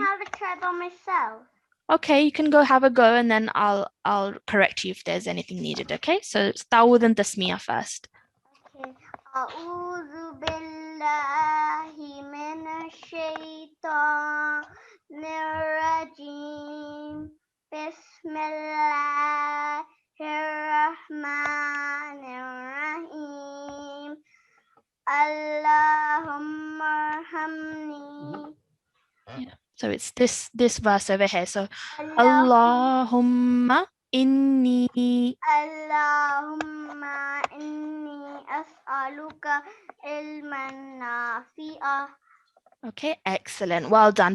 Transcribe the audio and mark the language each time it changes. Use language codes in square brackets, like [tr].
[en] Can I have a try by myself? Okay, you can go have a go and then I'll correct you if there's anything needed. Okay, so Tawud and Tasmiyah first. Okay. [ar] أعوذ بالله من الشيطان الرجيم بسم الله الرحمن الرحيم اللهم ارحمني. [en] Yeah. So it's this verse over here. [ar] So Allahumma inni. Allahumma inni as'aluka ilman nafi'a. [en] Okay, excellent. Well done.